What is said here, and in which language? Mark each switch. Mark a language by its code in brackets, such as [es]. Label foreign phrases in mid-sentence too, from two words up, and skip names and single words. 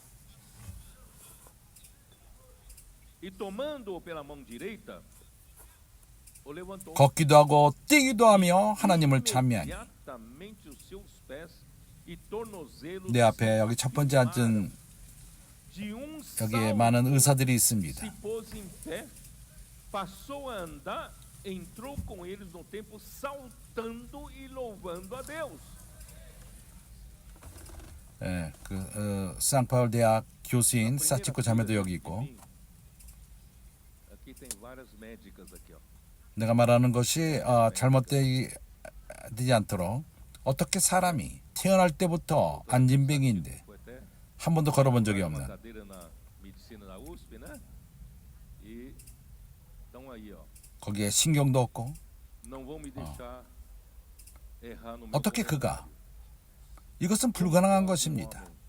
[ko] 걷기도 하고 뛰기도 하며 하나님을 찬미하니. 내 앞에 여기 첫 번째 앉은 여기에 많은 의사들이 있습니다. [pt] Entrou com eles no templo saltando e louvando a Deus. [ko] 예, 쌍파울 대학 교수인 사치코 자매도 여기 있고. [pt] Aqui tem várias médicas aqui, ó. [ko] 내가 말하는 것이 잘못되지 않도록 어떻게 사람이 태어날 때부터 안진뱅이인데 한 번도 걸어본 적이 없는. 거기에 신경도 없고 어떻게 그가 이것은 불가능한 것입니다.